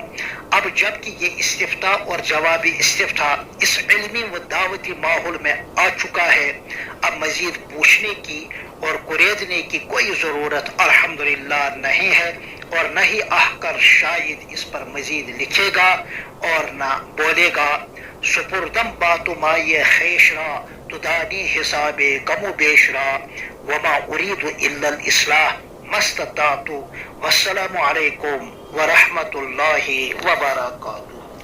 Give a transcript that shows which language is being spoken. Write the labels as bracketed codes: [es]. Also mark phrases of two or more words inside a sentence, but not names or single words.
[ur] اب جبکہ یہ استفتاء اور جوابی استفتاء اس علمی و دعوتی ماحول میں آ چکا ہے، اب مزید پوچھنے کی اور قریدنے کی کوئی ضرورت الحمدللہ نہیں ہے، اور نہ ہی احقر شاید اس پر مزید لکھے گا اور نہ بولے گا۔ [fa] سپردم باتو مائی خیش را تو دانی حساب کم و بیش را، [ar] وما اريد الا الاصلاح ما استطعت، والسلام علیکم ورحمۃ اللہ وبرکاتہ۔